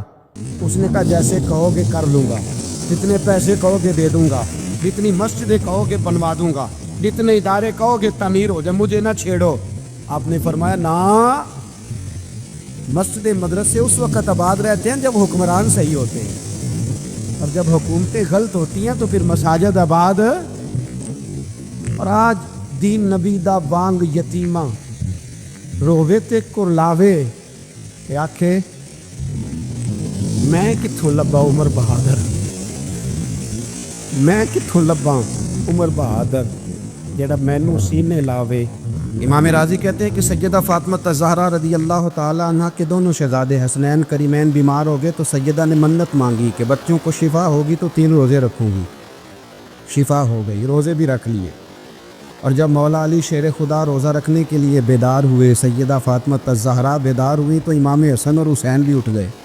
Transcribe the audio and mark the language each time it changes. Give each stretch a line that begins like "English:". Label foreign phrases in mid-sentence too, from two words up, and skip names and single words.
Urdu: اس نے کہا جیسے کہو گے کر لوں گا, جتنے پیسے کہو گے دے دوں گا, جتنی مسجدیں کہو گے بنوا دوں گا, جتنے ادارے کہو گے تعمیر ہو جائے, مجھے نہ چھیڑو. آپ نے فرمایا نا, مسجد مدرسے اس وقت آباد رہتے ہیں جب حکمران صحیح ہوتے ہیں, اور جب حکومتیں غلط ہوتی ہیں تو پھر مساجد آباد.
Punjabi: اور آج دین نبی دا وانگ یتیمہ رووے تے کرلاوے کہ آکھے میں کتھوں لبا عمر بہادر, میں کتھوں لبا عمر بہادر جیڑا مینوں سینے لاوے.
Urdu: امام راضی کہتے ہیں کہ سیدہ فاطمہ الزہرا رضی اللہ تعالی عنہ کے دونوں شہزادے حسنین کریمین بیمار ہو گئے تو سیدہ نے منت مانگی کہ بچوں کو شفا ہوگی تو 3 روزے رکھوں گی. شفا ہو گئی, روزے بھی رکھ لیے. اور جب مولا علی شیر خدا روزہ رکھنے کے لیے بیدار ہوئے, سیدہ فاطمہ الزہرا بیدار ہوئی تو امام حسن اور حسین بھی اٹھ گئے.